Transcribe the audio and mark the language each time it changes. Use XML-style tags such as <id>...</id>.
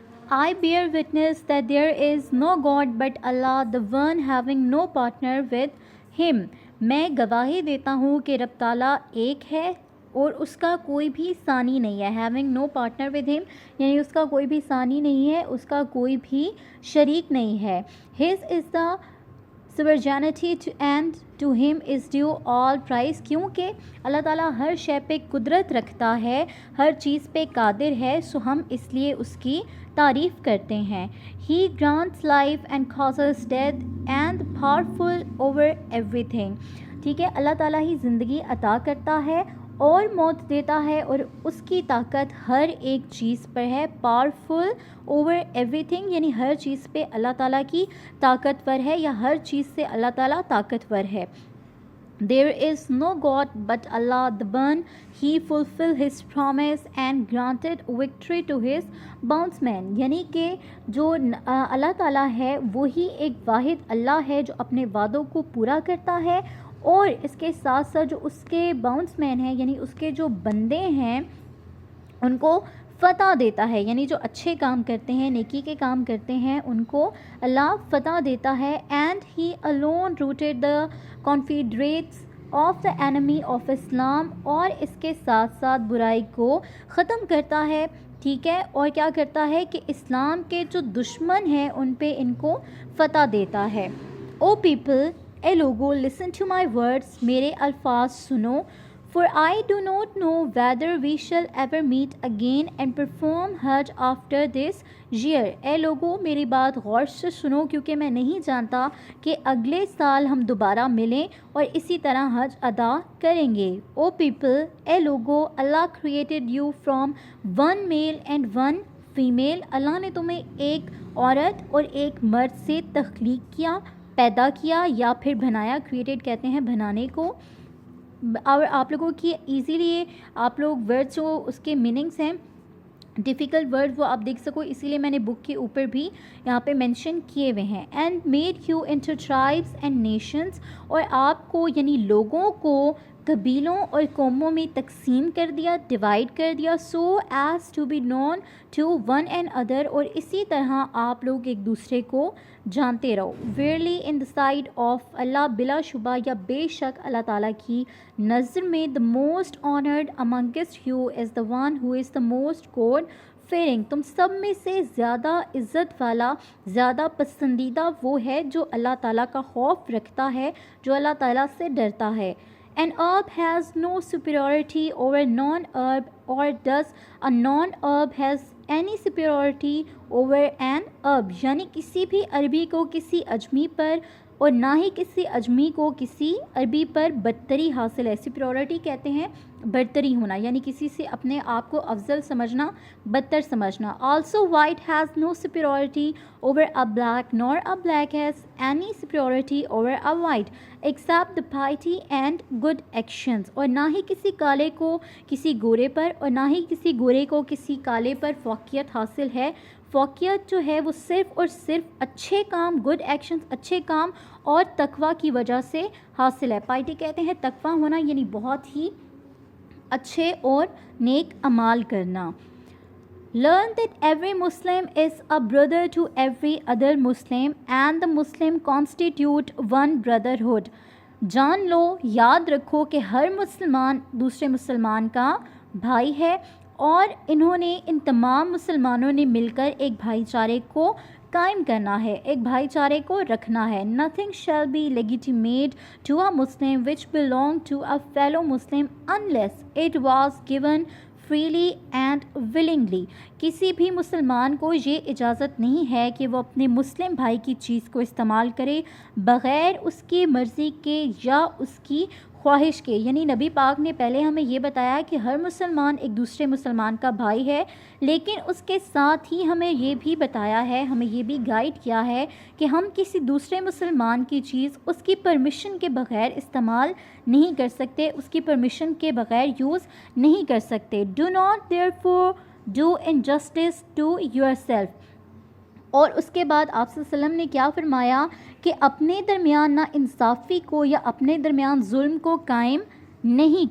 <en>I bear witness that there is no God but Allah, the one having no partner with him.</en> <ur>میں گواہی دیتا ہوں کہ رب تعالیٰ ایک ہے اور اس کا کوئی بھی ثانی نہیں ہے.</ur> <en>having no partner with him</en> <ur>یعنی اس کا کوئی بھی ثانی نہیں ہے, اس کا کوئی بھی شریک نہیں ہے.</ur> <en>his is the sovereignty and to him is due all praise.</en> <ur>کیونکہ اللہ تعالیٰ ہر شے پہ قدرت رکھتا ہے, ہر چیز پہ قادر ہے, سو ہم اس لیے اس کی تعریف کرتے ہیں.</ur> <en>he grants life and causes death and powerful over everything.</en> <ur>ٹھیک ہے, اللہ تعالیٰ ہی زندگی عطا کرتا ہے اور موت دیتا ہے, اور اس کی طاقت ہر ایک چیز پر ہے.</ur> <en>powerful over everything</en> <ur>یعنی ہر چیز پہ اللہ تعالیٰ کی طاقتور ہے, یا ہر چیز سے اللہ تعالیٰ طاقتور ہے.</ur> <en>There is no God but Allah, the one he fulfilled his promise and granted victory to his bondsmen.</en> <ur>یعنی کہ جو اللہ تعالیٰ ہے وہی ایک واحد اللہ ہے جو اپنے وعدوں کو پورا کرتا ہے, اور اس کے ساتھ ساتھ جو اس کے باؤنس مین ہیں یعنی اس کے جو بندے ہیں ان کو فتح دیتا ہے. یعنی جو اچھے کام کرتے ہیں, نیکی کے کام کرتے ہیں, ان کو اللہ فتح دیتا ہے.</ur> <en>and he alone rooted the confederates of the enemy of Islam,</en> <ur>اور اس کے ساتھ ساتھ برائی کو ختم کرتا ہے. ٹھیک ہے, اور کیا کرتا ہے کہ اسلام کے جو دشمن ہیں ان پہ ان کو فتح دیتا ہے.</ur> <en>O people,</en> <ur>a logo,</ur> <en>listen to my words,</en> <ur>میرے الفاظ سنو.</ur> <en>For I do not know whether we shall ever meet again and perform Hajj after this year.</en> <ur>اے لوگو میری بات غور سے سنو, کیونکہ میں نہیں جانتا کہ اگلے سال ہم دوبارہ ملیں اور اسی طرح حج ادا کریں گے.</ur> <en>O people,</en> <ur>a logo,</ur> <en>Allah created you from one male and one female.</en> <ur>اللہ نے تمہیں ایک عورت اور ایک مرد سے تخلیق کیا, پیدا کیا یا پھر بنایا. کریٹڈ کہتے ہیں بنانے کو. اور آپ لوگوں کی ایزیلی آپ لوگ ورڈ جو اس کے میننگس ہیں ڈیفیکلٹ ورڈ وہ آپ دیکھ سکو, اسی لیے میں نے بک کے اوپر بھی یہاں پہ مینشن کیے ہوئے ہیں.</ur> <en>and made you into tribes and nations,</en> <ur>اور آپ کو یعنی لوگوں کو قبیلوں اور قوموں میں تقسیم کر دیا, ڈیوائڈ کر دیا.</ur> <en>so as to be known to one and other,</en> <ur>اور اسی طرح آپ لوگ ایک دوسرے کو جانتے رہو.</ur> <en>verily in the sight of اللہ,</en> <ur>بلا شبہ یا بے شک اللہ تعالیٰ کی نظر میں,</ur> <en>The most honoured amongst you is the one who is the most God fearing.</en> <ur>تم سب میں سے زیادہ عزت والا, زیادہ پسندیدہ وہ ہے جو اللہ تعالیٰ کا خوف رکھتا ہے, جو اللہ تعالیٰ سے ڈرتا ہے.</ur> <en>An herb has no superiority over non-herb, or does a non-herb has any superiority over an herb.</en> <ur>یعنی کسی بھی عربی کو کسی اجمی پر اور نہ ہی کسی اجمی کو کسی عربی پر برتری حاصل ہے. سپیریورٹی کہتے ہیں برتری ہونا, یعنی کسی سے اپنے آپ کو افضل سمجھنا, بدتر سمجھنا.</ur> <en>Also white has no superiority over a black, nor a black has any superiority over a white except the piety and good actions.</en> <ur>اور نہ ہی کسی کالے کو کسی گورے پر اور نہ ہی کسی گورے کو کسی کالے پر فوقیت حاصل ہے. فوقیت جو ہے وہ صرف اور صرف اچھے کام,</ur> <en>good actions,</en> <ur>اچھے کام اور تقوی کی وجہ سے حاصل ہے. پائٹی کہتے ہیں تقوی ہونا, یعنی بہت ہی اچھے اور نیک اعمال کرنا.</ur> <en>Learn that every Muslim is a brother to every other Muslim and the Muslim constitute one brotherhood.</en> <ur>جان لو, یاد رکھو کہ ہر مسلمان دوسرے مسلمان کا بھائی ہے, اور انہوں نے ان تمام مسلمانوں نے مل کر ایک بھائی چارے کو قائم کرنا ہے, ایک بھائی چارے کو رکھنا ہے.</ur> <en>Nothing shall be legitimate to a Muslim which belong to a fellow Muslim unless it was given freely and willingly.</en> <ur>کسی بھی مسلمان کو یہ اجازت نہیں ہے کہ وہ اپنے مسلم بھائی کی چیز کو استعمال کرے بغیر اس کی مرضی کے یا اس کی خواہش کے. یعنی نبی پاک نے پہلے ہمیں یہ بتایا کہ ہر مسلمان ایک دوسرے مسلمان کا بھائی ہے, لیکن اس کے ساتھ ہی ہمیں یہ بھی بتایا ہے, ہمیں یہ بھی گائیڈ کیا ہے کہ ہم کسی دوسرے مسلمان کی چیز اس کی پرمیشن کے بغیر استعمال نہیں کر سکتے, اس کی پرمیشن کے بغیر یوز نہیں کر سکتے.</ur> <en>Do not therefore do injustice to yourself.</en> <ur>اور اس کے بعد آپ صلی اللہ علیہ وسلم نے کیا فرمایا کہ اپنے درمیان نا انصافی کو یا اپنے درمیان ظلم کو قائم نہیں کر</ur>